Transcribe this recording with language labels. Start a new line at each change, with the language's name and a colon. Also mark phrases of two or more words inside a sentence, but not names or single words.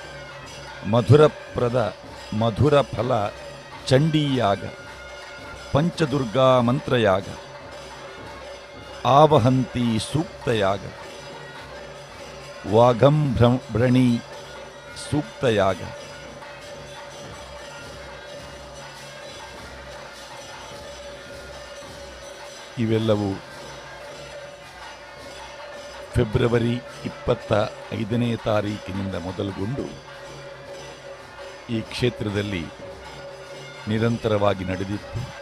Kannada: ಮಧುರ ಫಲ ಚಂಡೀಯಾಗ, ಪಂಚದುರ್ಗಾ ಮಂತ್ರಯಾಗ, ಆವಹಂತಿ ಸೂಕ್ತಯಾಗ, ವಾಘಂಭ್ರಣಿ ಸೂಕ್ತಯಾಗ, ಇವೆಲ್ಲವೂ ಫೆಬ್ರವರಿ 25ನೇ ತಾರೀಕಿನಿಂದ ಮೊದಲುಗೊಂಡು ಈ ಕ್ಷೇತ್ರದಲ್ಲಿ ನಿರಂತರವಾಗಿ ನಡೆದಿತ್ತು.